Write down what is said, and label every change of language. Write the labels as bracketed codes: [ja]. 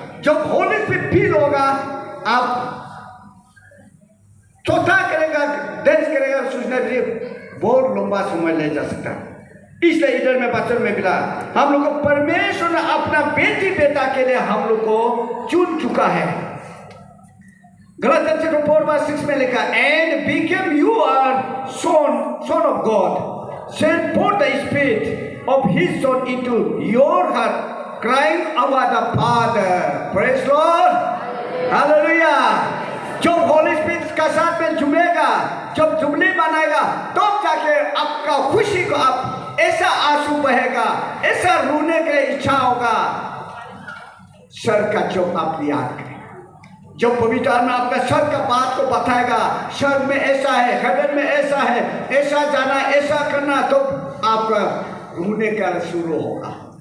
[hi] जब Holi spirit feel होगा, आप चौथा करेगा, डांस करेगा, सोचने के लिए बहुत लंबा समय ले जा सकता है। इसलिए इधर में बच्चों में मिला, हम लोग को परमेश्वर ने अपना बेटी बेटा के लिए हम लोग को चुन चुका है। गलातियर चैप्टर 4:6 में लिखा, [en] And became you are son of God, sent forth the spirit of his son into your heart, crying Abba the Father. Praise Lord, Hallelujah। [hi] जब होली स्पिरिट का साथ में जुड़ेगा, जब जुबली बनाएगा, तब जाके आपका खुशी को आप ऐसा आंसू बहेगा, ऐसा रोने के इच्छा होगा। सर का चौक आप याद करें, जब पवित्र आत्मा आपका सर का बात को बताएगा, सर में ऐसा है, हेवन में ऐसा है, ऐसा जाना, ऐसा करना, तो आपका रोने का शुरू होगा।